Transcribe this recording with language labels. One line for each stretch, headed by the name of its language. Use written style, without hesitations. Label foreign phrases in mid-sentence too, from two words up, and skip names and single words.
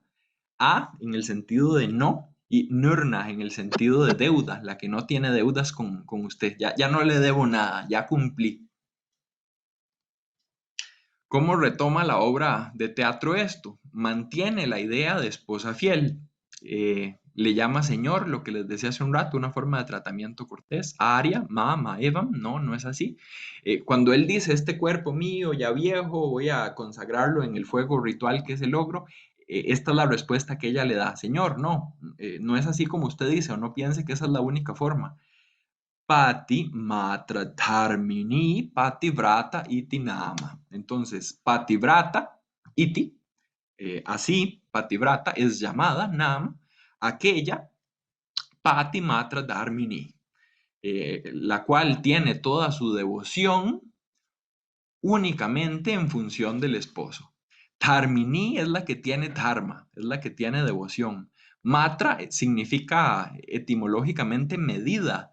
Spanish: A en el sentido de no y nirna en el sentido de deuda, la que no tiene deudas con usted. Ya no le debo nada, ya cumplí. ¿Cómo retoma la obra de teatro esto? Mantiene la idea de esposa fiel. Le llama señor, lo que les decía hace un rato, una forma de tratamiento cortés.
Sanskrit: Aria, mama, evam,
Spanish: no, no es así. Cuando él dice, este cuerpo mío ya viejo, voy a consagrarlo en el fuego ritual que es el logro, esta es la respuesta que ella le da. Señor, no, no es así como usted dice, o no piense que esa es la única forma.
Sanskrit: Pati matra dharmini pativrata iti nama.
Spanish: Entonces,
Sanskrit: pativrata iti,
Spanish: así, pativrata es llamada nama, aquella
Sanskrit: pati matra dharmini,
Spanish: la cual tiene toda su devoción únicamente en función del esposo. Dharmini es la que tiene dharma, es la que tiene devoción. Matra significa etimológicamente medida.